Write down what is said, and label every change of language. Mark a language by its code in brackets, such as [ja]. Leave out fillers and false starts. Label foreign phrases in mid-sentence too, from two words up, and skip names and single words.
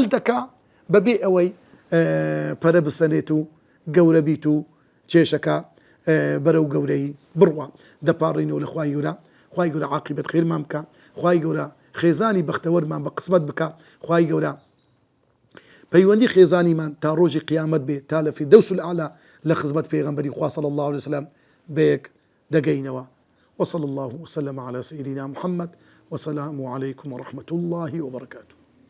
[ckb] دەکا بەبێ ئەوەی پەرە بسەنێت و گەورە بیت و کێشەکە بەرەو گەورەی بڕوە دەپاڕینەوە لە خوای گەورە خوای گەورە عاقبەت خێرمان بکە خوای گەورە خێزانی بەختەوەرمان بە قسمەت بکە خوای گەورە پەیوەندی خێزانیمان تا ڕۆژی قیامەت بێ تا لە [ar] فیردەوس الأعلا [ckb] لە خزمەت پێغەمبەری خوا [ar] صلی الله عليه وسلم [ckb] بەیەک دەگەینەوە [ar] وصلى الله وسلم على سيدنا محمد والسلام عليكم ورحمة الله وبركاته